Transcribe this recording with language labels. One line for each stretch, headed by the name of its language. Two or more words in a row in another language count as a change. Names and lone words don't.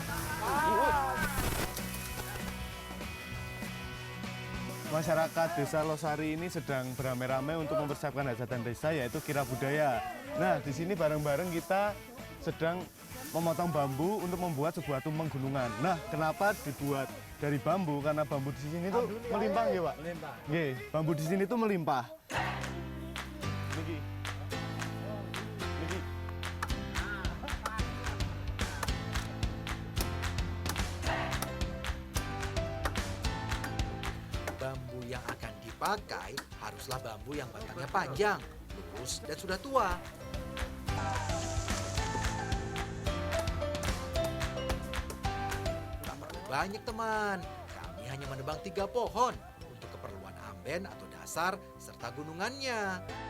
Indonesian: Masyarakat Desa Losari ini sedang beramai-ramai untuk mempersiapkan hajatan desa, yaitu kirab budaya. Nah, di sini bareng-bareng kita sedang memotong bambu untuk membuat sebuah tumpeng gunungan. Nah, kenapa dibuat dari bambu? Karena bambu di sini tuh melimpah ya, Pak? Melimpah. Nggih, bambu di sini tuh melimpah.
Javanese: Niki. Niki.
Indonesian: Bambu yang akan dipakai haruslah bambu yang batangnya panjang, lurus, dan sudah tua. Tak perlu banyak teman, kami hanya menebang 3 pohon untuk keperluan amben atau dasar serta gunungannya.